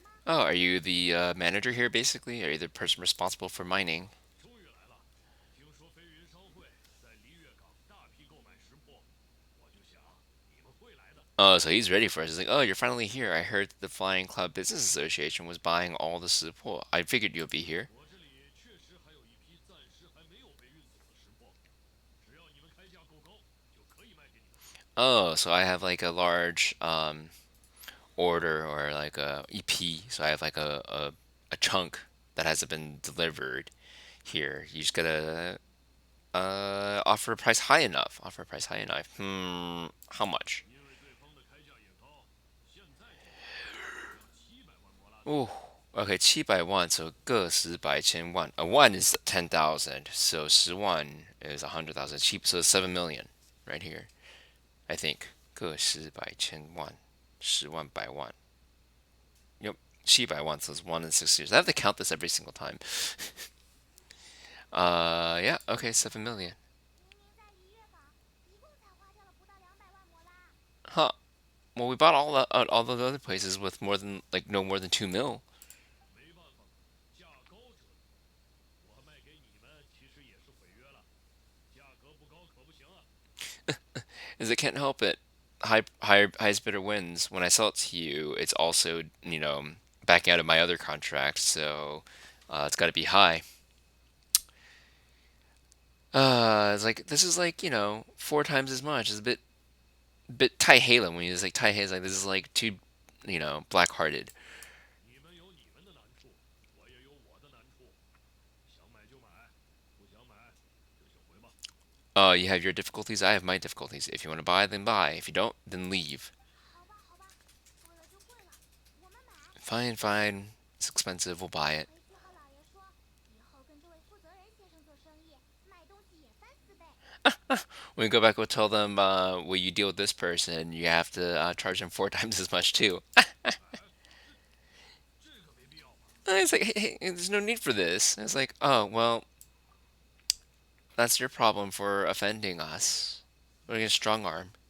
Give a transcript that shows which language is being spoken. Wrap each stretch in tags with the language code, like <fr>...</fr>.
<en>Oh, are you the manager here, basically? Are you the person responsible for mining?</en> <zh>终于来了，听说飞云商会在璃月港大批购买石破，我就想你们会来的。</zh> <en>Oh, so he's ready for us. He's like, oh, you're finally here. I heard the Flying Cloud Business Association was buying all the support. I figured you'll be here.</en> <zh>我这里确实还有一批暂时还没有被运走的石破，只要你们开价够高，就可以卖给你们。</zh> <en>Oh, so I have like a large order or like a EP. So I have like a chunk that hasn't been delivered here. You just gotta offer a price high enough. Offer a price high enough. How much?</en> <zh>因为对方的开价也高，现在就行，要700万魔拉的。</zh> <en>Oh, okay, 700万, so</en> <zh>个十百千万.</zh> <en>A one is 10,000, so 10万 is 100,000. Cheap, so 7 million right here, I think.</en> <zh>个十百千万, 10万百万.</zh> <en>Yep, 700万, so it's 1 in 6 years. I have to count this every single time. Yeah, okay, 7 million.</en> <zh>明明在璃月港，一共才花掉了不到200万魔拉。</zh> <en>Huh. Well, we bought all the other places with more than like no more than 2 mil.</en> <zh>没办法，价高者得。我卖给你们其实也是毁约了，价格不高可不行啊。</zh> <en>Is it can't help it. Highest bidder wins. When I sell it to you, it's also backing out of my other contract, so it's got to be high. It's like this is like 4 times as much. It's a bit Ty Halen when you just like Ty Halen's like this is like too black-hearted.</en> <zh>你们有你们的难处，我也有我的难处。想买就买，不想买就请回吧。</zh> <en>You have your difficulties, I have my difficulties. If you want to buy, then buy. If you don't, then leave.</en> <zh>好吧，好吧，贵了就贵了，我们买。</zh> <en>Fine, fine. It's expensive. We'll buy it.</en> <zh>回去和老爷说，以后跟这位负责人先生做生意，买东西也3、4倍。</zh> <en>When we go back, we'll tell them, well, you deal with this person, you have to charge them 4 times as much too.</en> <zh>这个没必要吧？</zh> <en>It's like, hey, there's no need for this. It's like, oh, well, that's your problem for offending us. We're gonna strong arm.</en>